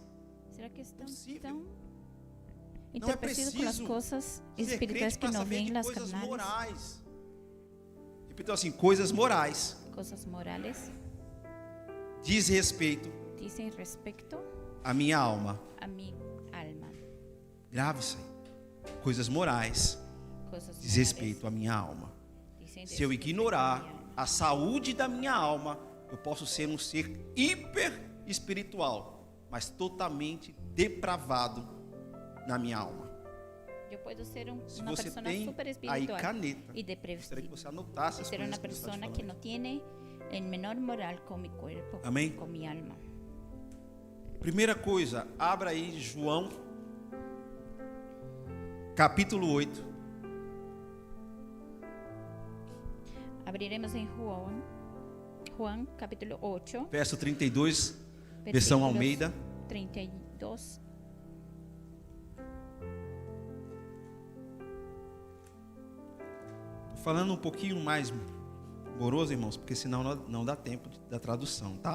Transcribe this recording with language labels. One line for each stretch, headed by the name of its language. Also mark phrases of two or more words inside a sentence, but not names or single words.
Spanish: ¿Será que están
Portuguese: Possível.
Spanish: tan
Portuguese: Não é
Spanish: entorpecidos con las
Portuguese: preciso
Spanish: cosas
Portuguese: ser
Spanish: espirituales
Portuguese: crente
Spanish: que
Portuguese: para
Spanish: no
Portuguese: saber
Spanish: ven
Portuguese: de
Spanish: las
Portuguese: coisas
Spanish: carnales?
Portuguese: morais. Repito assim, coisas morais
Spanish: Cosas morales
Portuguese: diz respeito
Spanish: dicen respecto
Portuguese: à minha alma.
Spanish: a mi alma.
Portuguese: Grave isso aí. Coisas morais
Spanish: Cosas
Portuguese: diz
Spanish: morales
Portuguese: respeito à minha alma.
Spanish: dicen
Portuguese: Se eu
Spanish: respecto a
Portuguese: ignorar
Spanish: mi alma.
Portuguese: a saúde da minha alma, eu posso ser um ser hiper espiritual, mas totalmente depravado na minha alma.
Spanish: Yo puedo ser
Portuguese: Se
Spanish: una
Portuguese: você
Spanish: persona
Portuguese: tem
Spanish: super
Portuguese: aí
Spanish: espiritual
Portuguese: caneta,
Spanish: y
Portuguese: gostaria que
Spanish: depresiva.
Portuguese: você anotasse as
Spanish: Ser
Portuguese: coisas
Spanish: una
Portuguese: que eu estou te
Spanish: persona que no
Portuguese: falando.
Spanish: tiene el menor moral con mi cuerpo,
Portuguese: Amém?
Spanish: con mi alma.
Portuguese: Primeira coisa, abra aí João, capítulo 8,
Spanish: Abriremos en Juan capítulo 8,
Portuguese: verso 32, versão
Spanish: versículos
Portuguese: Almeida.
Spanish: 32.
Portuguese: Tô falando um pouquinho mais moroso, irmãos, porque senão não dá tempo da tradução, tá?